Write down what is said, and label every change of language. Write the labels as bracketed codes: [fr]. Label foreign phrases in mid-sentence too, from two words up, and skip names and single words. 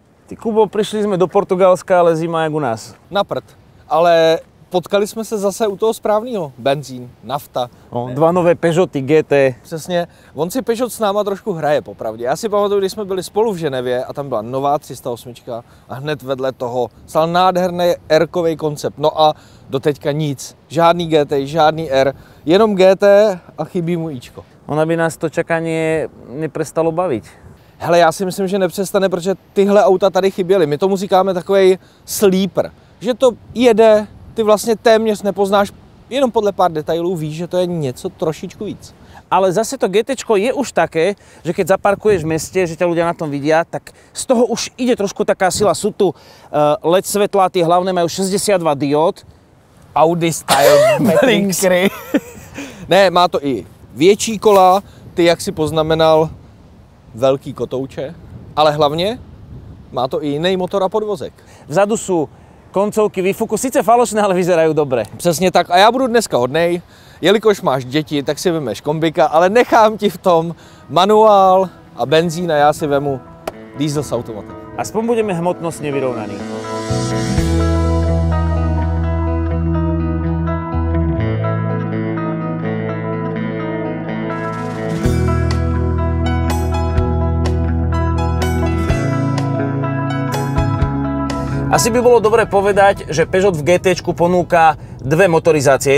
[sk] Ty Kubo, prišli sme do Portugalska, ale zima jak u nás. [cs] Na prd. Ale potkali jsme se zase u toho správného. Benzín, nafta. No, dva nové Peugeoty GT. Přesně. On si Peugeot s náma trošku hraje, popravdě. Já si pamatuju, když jsme byli spolu v Ženevě a tam byla nová 308 a hned vedle toho stál nádherný R-kový koncept. No a doteďka nic. Žádný GT, žádný R, jenom GT a chybí mu Ičko. [sk] Ona by nás to čakanie neprestalo baviť. [cs] Hele, já si myslím, že nepřestane, protože tyhle auta tady chyběly. My tomu říkáme takovej sleeper. Že to jede, ty vlastně téměř nepoznáš, jenom podle pár detailů víš, že to je něco trošičku víc. [sk] Ale zase to GTčko je už také, že keď zaparkuješ v meste, že ťa ľudia na tom vidia, tak z toho už ide trošku taká sila. Sú tu LED svetlá, tie hlavné majú 62 diód. Audi style blinkery. [cs] Ne, má to i větší kola, ty jak si poznamenal, velký kotouče, ale hlavně má to i jiný motor a podvozek. [sk] Vzadu sú koncovky výfuku, sice falošné, ale vyzerajú dobre. [cs] Přesně tak a já budu dneska hodnej, jelikož máš děti, tak si vemeš kombika, ale nechám ti v tom manuál a benzín a já si vemu diesel s automatem. [sk] Aspoň budeme hmotnostne vyrovnaní. Asi by bolo dobre povedať, že Peugeot v GT-čku ponúka dve motorizácie.